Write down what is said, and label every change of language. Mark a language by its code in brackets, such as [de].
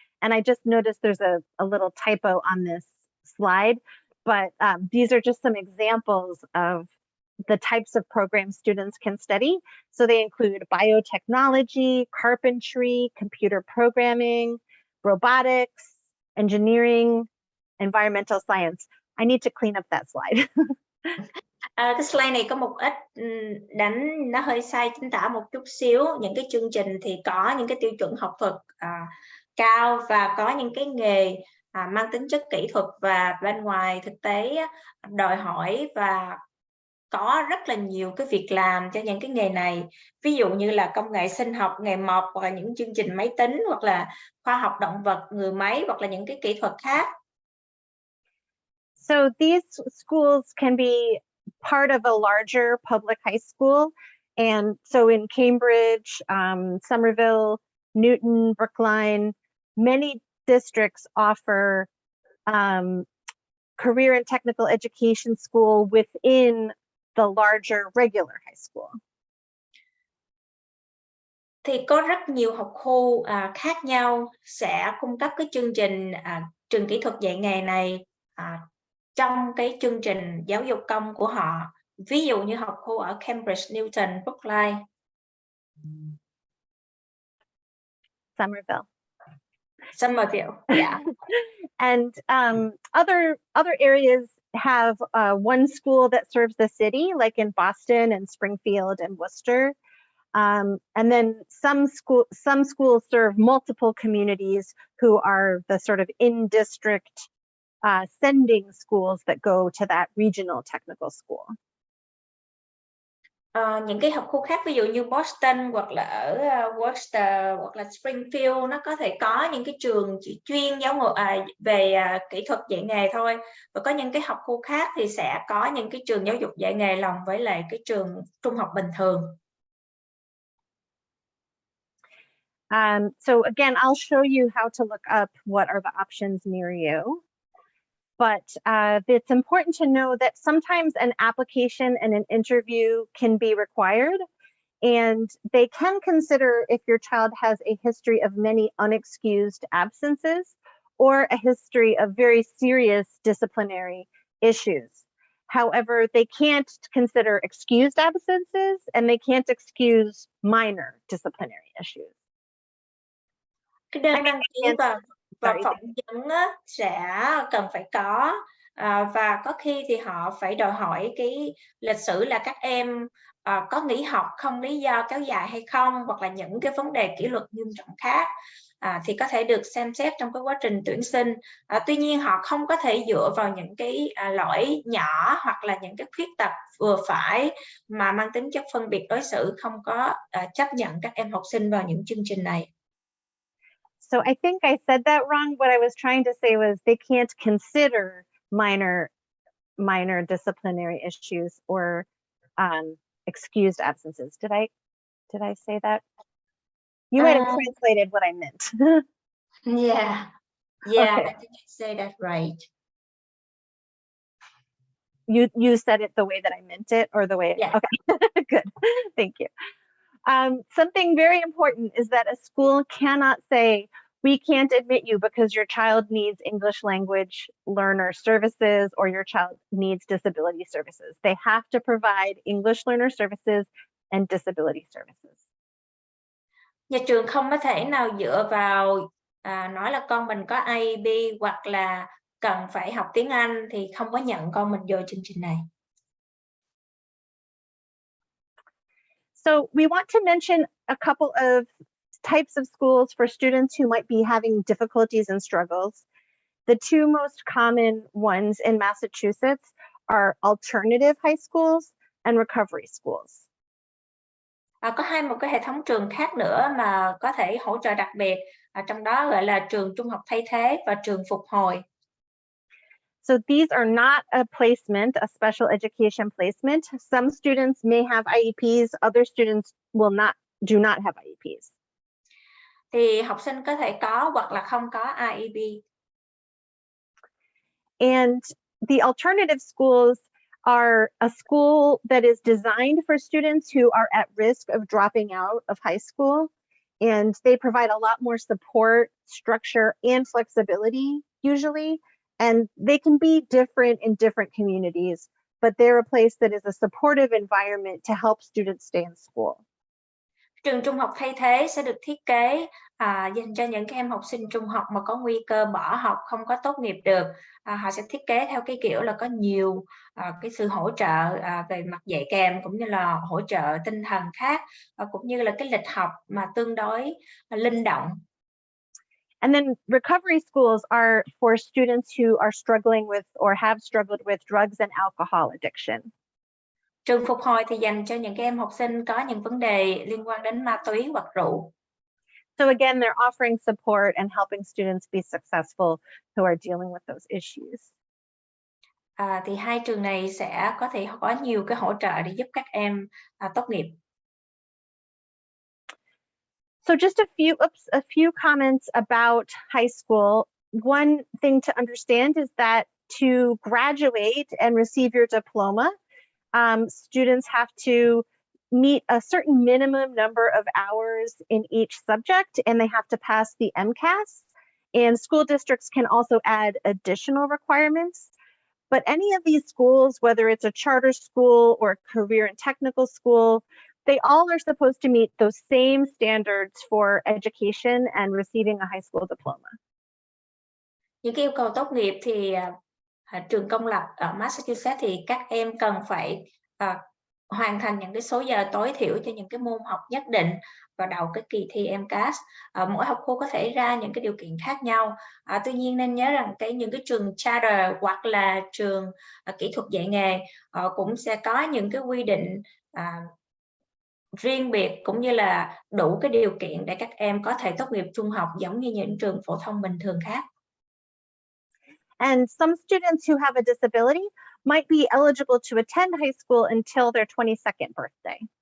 [en] And I just noticed there's a little typo on this slide, but these are just some examples of the types of programs students can study. So they include biotechnology, carpentry, computer programming, robotics, engineering, environmental science. I need to clean up that slide. [vi] Cái slide này có một ít nó hơi sai chính tả một chút xíu. Những cái chương trình thì có những cái tiêu chuẩn học thuật cao và có những cái nghề mang tính chất kỹ thuật và bên ngoài thực tế đòi hỏi và có rất là nhiều cái việc làm cho những cái nghề này. Ví dụ như là công nghệ sinh học, nghề mộc, hoặc là những chương trình máy tính, hoặc là khoa học động vật, người máy, hoặc là những cái kỹ thuật khác. [en] So these schools can be part of a larger public high school. And so in Cambridge, Somerville, Newton, Brookline, many districts offer career and technical education school within the larger regular high school. [vi] Thì có rất nhiều học khu khác nhau sẽ cung cấp cái chương trình trường kỹ thuật dạy nghề này trong cái chương trình giáo dục công của họ. Ví dụ như học khu ở Cambridge, Newton, Brookline. [en] Somerville, yeah. And other areas have one school that serves the city, like in Boston and Springfield and Worcester. And then some schools serve multiple communities who are the sort of in-district sending schools that go to that regional technical school. [vi] Những cái học khu khác, ví dụ như Boston hoặc là ở Worcester hoặc là Springfield, nó có thể có những cái trường chỉ chuyên về kỹ thuật dạy nghề thôi, và có những cái học khu khác thì sẽ có những cái trường giáo dục dạy nghề lòng với lại cái trường trung học bình thường. [en] So again, I'll show you how to look up what are the options near you. But it's important to know that sometimes an application and an interview can be required, and they can consider if your child has a history of many unexcused absences or a history of very serious disciplinary issues. However, they can't consider excused absences, and they can't excuse minor disciplinary issues. [vi] Cái đơn đăng ký và phỏng vấn sẽ cần phải có, và có khi thì họ phải đòi hỏi cái lịch sử là các em có nghỉ học không lý do kéo dài hay không, hoặc là những cái vấn đề kỷ luật nghiêm trọng khác thì có thể được xem xét trong cái quá trình tuyển sinh. Tuy nhiên họ không có thể dựa vào những cái lỗi nhỏ hoặc là những cái khuyết tật vừa phải mà mang tính chất phân biệt đối xử, không có chấp nhận các em học sinh vào những chương trình này. [en] So I think I said that wrong. What I was trying to say was they can't consider minor disciplinary issues or excused absences. Did I say that? You might have translated what I meant. Yeah, Okay. I think I say that right. You said it the way that I meant it, or the way? Yeah. Okay, good. Thank you. Something very important is that a school cannot say, we can't admit you because your child needs English language learner services or your child needs disability services. They have to provide English learner services and disability services. [vi] Nhà trường không có thể nào dựa vào nói là con mình có IEP hoặc là cần phải học tiếng Anh thì không có nhận con mình vô chương trình này. [en] So we want to mention a couple of types of schools for students who might be having difficulties and struggles. The two most common ones in Massachusetts are alternative high schools and recovery schools. [vi] Có một cái hệ thống trường khác nữa mà có thể hỗ trợ đặc biệt, trong đó gọi là trường trung học thay thế và trường phục hồi. [en] So these are not a placement, a special education placement. Some students may have IEPs, other students do not have IEPs. [vi] Thì học sinh có thể có hoặc là không có IEP. [en] And the alternative schools are a school that is designed for students who are at risk of dropping out of high school. And they provide a lot more support, structure, and flexibility usually. And they can be different in different communities, but they're a place that is a supportive environment to help students stay in school. [vi] Trường trung học thay thế sẽ được thiết kế dành cho những em học sinh trung học mà có nguy cơ bỏ học, không có tốt nghiệp được. Họ sẽ thiết kế theo cái kiểu là có nhiều cái sự hỗ trợ về mặt dạy kèm, cũng như là hỗ trợ tinh thần khác, cũng như là cái lịch học mà tương đối linh động. [en] And then recovery schools are for students who are struggling with or have struggled with drugs and alcohol addiction. [vi] Trường phục hồi thì dành cho những em học sinh có những vấn đề liên quan đến ma túy hoặc rượu. [en] So again, they're offering support and helping students be successful who are dealing with those issues. [vi] Thì hai trường này sẽ có thể có nhiều cái hỗ trợ để giúp các em tốt nghiệp. [en] So just a few comments about high school. One thing to understand is that to graduate and receive your diploma, students have to meet a certain minimum number of hours in each subject, and they have to pass the MCAS. And school districts can also add additional requirements. But any of these schools, whether it's a charter school or a career and technical school, they all are supposed to meet those same standards for education and receiving a high school diploma. [vi] Những cái yêu cầu tốt nghiệp thì trường công lập ở Massachusetts thì các em cần phải hoàn thành những cái số giờ tối thiểu cho những cái môn học nhất định vào đầu cái kỳ thi MCAS. Mỗi học khu có thể ra những cái điều kiện khác nhau. Tuy nhiên nên nhớ rằng những cái trường charter hoặc là trường kỹ thuật dạy nghề cũng sẽ có những cái quy định riêng biệt cũng như là đủ cái điều kiện để các em có thể tốt nghiệp trung học giống như những trường phổ thông bình thường khác. [en] And some students who have a disability might be eligible to attend high school until their 22nd birthday.